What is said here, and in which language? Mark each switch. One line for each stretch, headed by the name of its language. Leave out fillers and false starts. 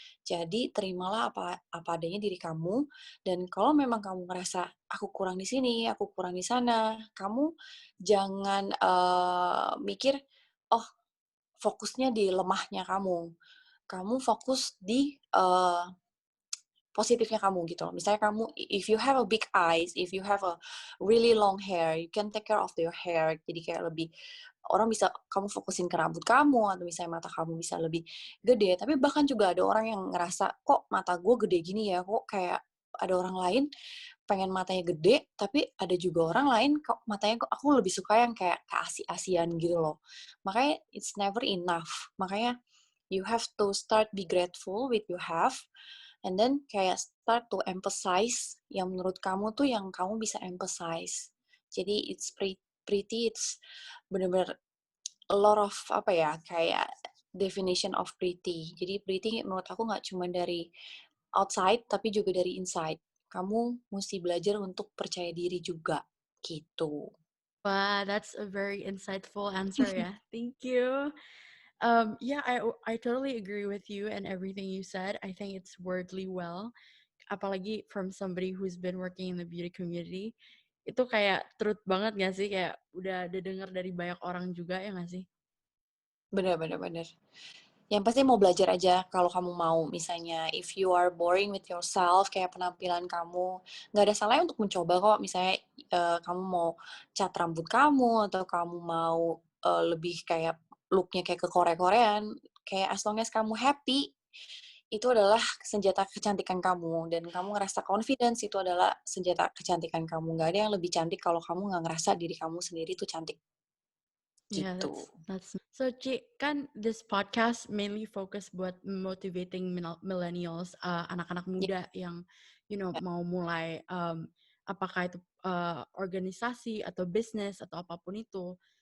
Indonesian: Jadi terimalah apa adanya diri kamu, dan kalau memang kamu ngerasa aku kurang di sini, aku kurang di sana, kamu jangan mikir, oh fokusnya di lemahnya kamu. Kamu fokus di positifnya kamu gitu loh. Misalnya kamu,
English: if you have a big eyes, if you have a really long hair, you can take care of your hair.
Indonesian: Jadi kayak lebih, orang bisa kamu fokusin ke rambut kamu, atau misalnya mata kamu bisa lebih gede. Tapi bahkan juga ada orang yang ngerasa, kok mata gue gede gini ya, kok kayak ada orang lain pengen matanya gede, tapi ada juga orang lain kok matanya, kok aku lebih suka yang kayak keasi-asian gitu loh. Makanya
English: it's never enough.
Indonesian: Makanya
English: you have to start be grateful with you have, and then kayak start to emphasize
Indonesian: yang menurut kamu tuh yang kamu bisa emphasize.
English: Jadi it's pretty it's
Indonesian: bener-bener
English: a lot of
Indonesian: apa ya, kayak
English: definition of pretty.
Indonesian: Jadi pretty menurut aku nggak cuma dari outside tapi juga dari inside. Kamu mesti belajar untuk percaya diri juga gitu.
English: Wow, that's a very insightful answer. Yeah, thank you. Yeah, I totally agree with you and everything you said. I think it's wordly well.
Indonesian: Apalagi
English: from somebody who's been working in the beauty community.
Indonesian: Itu kayak truth banget gak sih? Kayak udah denger dari banyak orang juga ya gak sih? Bener bener bener. Yang pasti mau belajar aja kalau kamu mau. Misalnya,
English: if you are boring with yourself,
Indonesian: kayak penampilan kamu, nggak ada salahnya untuk mencoba kok. Misalnya, kamu mau cat rambut kamu, atau kamu mau lebih kayak look-nya kayak ke Korea-Koreaan, kayak
English: as long as
Indonesian: kamu happy, itu adalah senjata kecantikan kamu. Dan kamu ngerasa confidence, itu adalah senjata kecantikan kamu. Nggak ada yang lebih cantik kalau kamu nggak ngerasa diri kamu sendiri tuh cantik.
English: Yeah,
Indonesian: Gitu.
English: that's so Ci, kan this podcast mainly focus buat motivating millennials,
Indonesian: anak-anak Ya, muda yang mau mulai apakah itu organisasi atau bisnis atau apapun itu.